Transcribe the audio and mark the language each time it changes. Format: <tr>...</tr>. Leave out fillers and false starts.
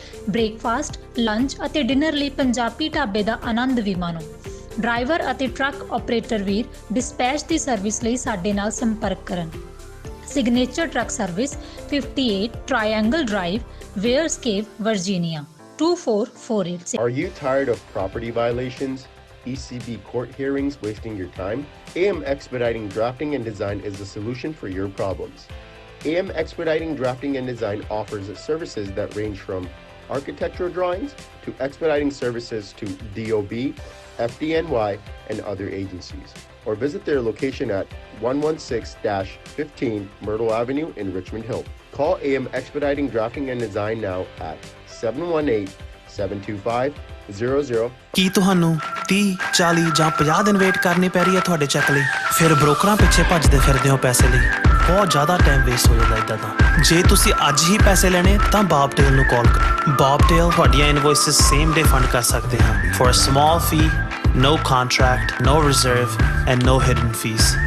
<pa>Breakfast, lunch ਅਤੇ dinner ਲਈ ਪੰਜਾਬੀ ਢਾਬੇ ਦਾ ਆਨੰਦ ਵੀ ਮਾਣੋ। ਡਰਾਈਵਰ ਅਤੇ ਟਰੱਕ ਆਪਰੇਟਰ ਵੀਰ ਡਿਸਪੈਚ ਦੀ ਸਰਵਿਸ ਲਈ ਸਾਡੇ ਨਾਲ ਸੰਪਰਕ ਕਰਨ। Signature truck service 58 triangle drive, wares cave, Virginia 24486।</pa> <en>Are you tired of property violations, ECB court hearings wasting your time? AM Expediting Drafting and Design is the solution for your problems. AM Expediting Drafting and Design offers services that range from architectural drawings to expediting services to DOB, FDNY, and other agencies. Or visit their location at 116-15 Myrtle Avenue in Richmond Hill. Call AM Expediting Drafting and Design now at 718-725-00.</en> <pa>ਕੀ ਤੁਹਾਨੂੰ 30, 40 ਜਾਂ 50 ਦਿਨ wait ਕਰਨੀ ਪੈ ਰਹੀ ਹੈ ਤੁਹਾਡੇ check ਲਈ? ਫਿਰ ਬ੍ਰੋਕਰਾਂ ਪਿੱਛੇ ਭੱਜਦੇ ਫਿਰਦੇ ਹੋ ਪੈਸੇ ਲਈ। ਬਹੁਤ ਜ਼ਿਆਦਾ ਟਾਈਮ ਵੇਸਟ ਹੋ ਜਾਂਦਾ ਇੱਦਾਂ ਤਾਂ। ਜੇ ਤੁਸੀਂ ਅੱਜ ਹੀ ਪੈਸੇ ਲੈਣੇ ਤਾਂ ਬੌਬਟੇਲ ਨੂੰ ਕਾਲ ਕਰੋ। ਬੌਬਟੇਲ ਤੁਹਾਡੀਆਂ ਇਨਵੋਇਸਿਸ ਸੇਮ ਡੇ ਫੰਡ ਕਰ ਸਕਦੇ ਹਨ</pa> <en>For a small fee, no contract, no reserve and no hidden fees.</en>